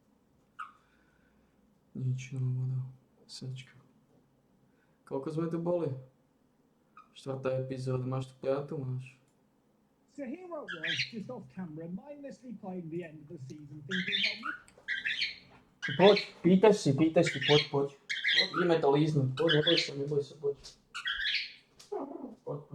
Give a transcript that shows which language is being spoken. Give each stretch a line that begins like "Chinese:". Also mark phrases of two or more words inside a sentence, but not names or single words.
Slovak: Nič, no voda. Sečka. Koľko sme tu boli? 4. epizóda. Máš tu 5? Máš.
English: So here I was, just off camera, mindlessly playing the end of the season, thinking, well,
Slovak: Poď, pýtaš si, poď. Ideme to líznúť. Poď, neboj sa, poď. Poď.